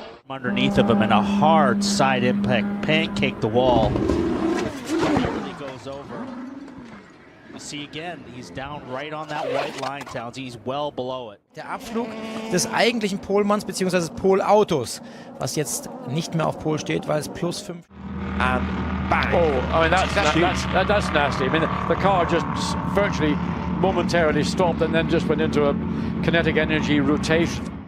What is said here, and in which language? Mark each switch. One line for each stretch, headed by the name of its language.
English: Underneath of him and a hard side impact, pancake the wall. He goes over. You see again, he's down right on that white line, Towns. He's well below it.
German: Der Abflug des eigentlichen Polmanns bzw. des Polautos, was jetzt nicht mehr auf Pol steht, weil es +5.
English: And bang! Oh, I mean that's nasty. I mean the car just virtually momentarily stopped and then just went into a kinetic energy rotation.